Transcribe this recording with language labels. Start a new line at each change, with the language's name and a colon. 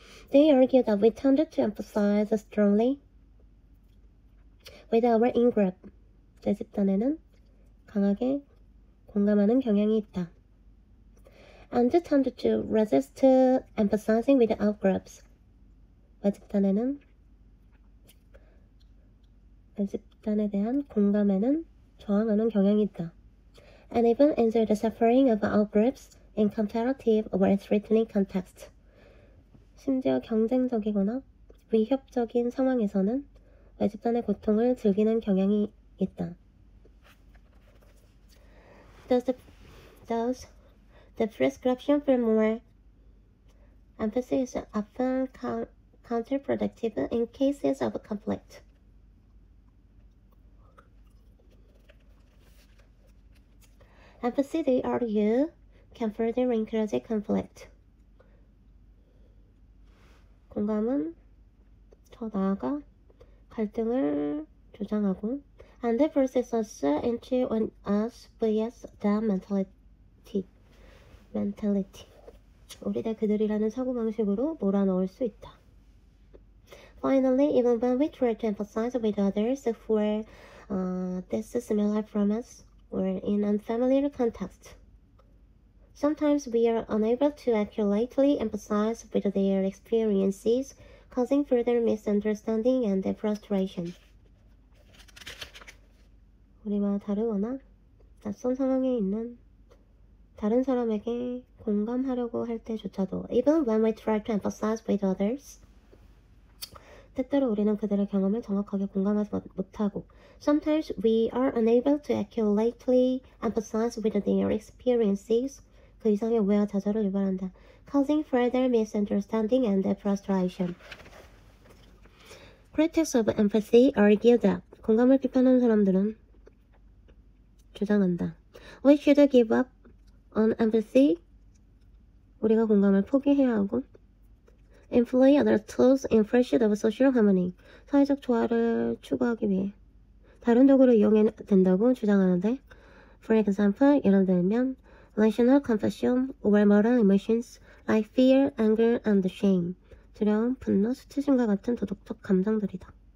English: They argue that we tend to empathize strongly with our in-group.
Korean: 내 집단에는 강하게 공감하는 경향이 있다.
English: And tend to resist empathizing with out-groups.
Korean: 내 집단에 대한 공감에는 저항하는 경향이 있다.
English: And even enjoy the suffering of out-groups in comparative or threatening context.
Korean: 심지어 경쟁적이거나 위협적인 상황에서는 내 집단의 고통을 즐기는 경향이 있다.
English: Thus, the prescription for more empathy is often counterproductive in cases of conflict. Empathy, they argue, can further encourage conflict.
Korean: 공감은 더 나아가 갈등을 조장하고
English: and forces us into an us vs them mentality.
Korean: 우리 대 그들이라는 사고방식으로 몰아넣을 수 있다.
English: Finally, even when we try to empathize with others who are dissimilar from us or in unfamiliar context, sometimes we are unable to accurately empathize with their experiences, causing further misunderstanding and frustration.
Korean: 우리와 다르거나 낯선 상황에 있는 다른 사람에게 공감하려고 할 때조차도,
English: even when we try to empathize with others,
Korean: 때때로 우리는 그들의 경험을 정확하게 공감하지 못하고,
English: sometimes we are unable to accurately empathize with their experiences,
Korean: 그 이상의 오해와 좌절을 유발한다,
English: causing further misunderstanding and frustration. Critics of empathy argue that
Korean: 공감을 비판하는 사람들은 주장한다.
English: We should give up on empathy.
Korean: 우리가 공감을 포기해야 하고
English: employ other tools in pursuit of social harmony.
Korean: 사회적 조화를 추구하기 위해 다른 도구를 이용해야 된다고 주장하는데
English: For example,
Korean: 예를 들면
English: rational compassion or moral emotions like fear, anger, and shame.
Korean: 두려움, 분노, 수치심과 같은 도덕적 감정들이다.